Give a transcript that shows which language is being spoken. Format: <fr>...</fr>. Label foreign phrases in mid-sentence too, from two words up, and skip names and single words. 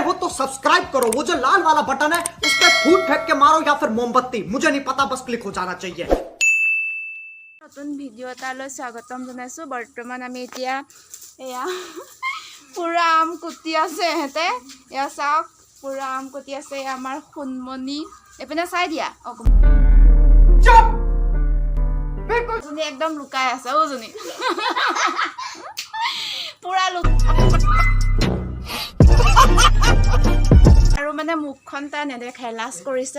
<hi>सब्सक्राइब करो, वो जो लाल वाला बटन है उस पर फूट फेंक के मारो या फिर मोमबत्ती, मुझे नहीं पता, बस क्लिक हो जाना चाहिए।</hi> <as>নতুন ভিডিও এটালৈ স্বাগতম জনাইছো। বৰ্তমান আমি এতিয়া এয়া পুৰা আম কুটি আছে হেতে, এয়া চাওক পুৰা আম কুটি আছে আমাৰ খুনমনি। এপিনে চাই দিয়া জনী একদম লুকাই আছে ও জনী পুৰা আৰু মানে মুখখন তাই নেদেখাই লাজ কৰিছে।</as>